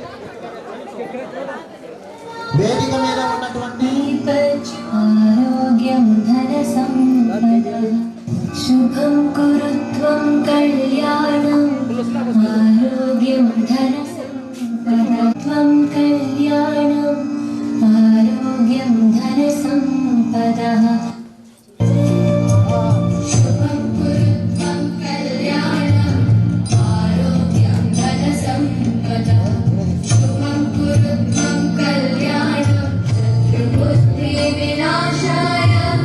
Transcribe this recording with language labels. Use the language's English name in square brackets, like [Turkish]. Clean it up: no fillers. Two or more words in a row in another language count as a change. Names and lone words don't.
[Telugu] వేదిక మీద ఉన్నటువంటి [Sanskrit] శుభం కురుత్వం కళ్యాణం ఆరోగ్యం ధన సంపదత్వం కళ్యాణం सम्पदः शुभं कुरु त्वं कल्याणम् आरोग्यं धनसम्पदः शुभं कुरु त्वं कल्याणम् शत्रुबुद्धिविनाशाय